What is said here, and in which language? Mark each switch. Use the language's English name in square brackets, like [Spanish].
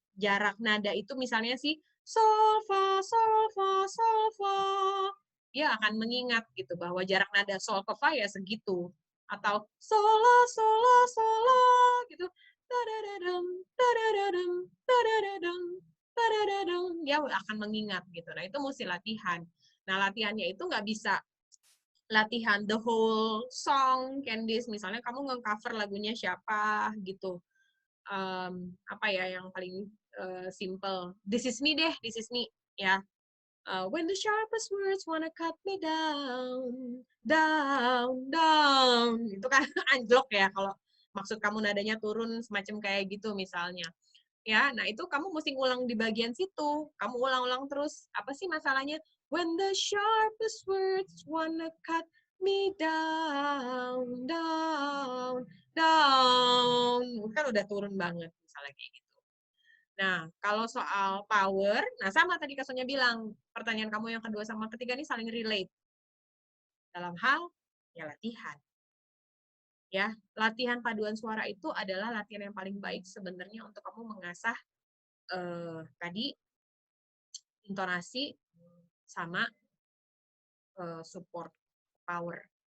[Indonesian] jarak nada itu misalnya si sol fa sol fa sol fa, dia akan mengingat gitu bahwa jarak nada sol ke fa ya segitu, atau sola sola sola gitu, dadadadam dadadadam dadadadam dadadadam, dia akan mengingat gitu. Nah itu mesti latihan. Nah latihannya itu nggak bisa latihan [English] the whole song, [Indonesian] Candice. Misalnya kamu nge-cover lagunya siapa gitu. Apa ya yang paling simple? [English] This is me deh, this is me ya. When the sharpest words wanna cut me down, down, down. [Indonesian] Itu kan anjlok ya kalau maksud kamu nadanya turun semacam kayak gitu misalnya. Ya, nah itu kamu mesti ngulang di bagian situ. Kamu ulang-ulang terus. Apa sih masalahnya? [English] When the sharpest words wanna cut me down, down, down. [Indonesian] Kan udah turun banget misalnya kayak gitu. Nah, kalau soal power, nah sama tadi Kak Sonya bilang, pertanyaan kamu yang kedua sama ketiga ini saling relate. Dalam hal, ya latihan. Ya, latihan paduan suara itu adalah latihan yang paling baik sebenarnya untuk kamu mengasah tadi intonasi sama support power.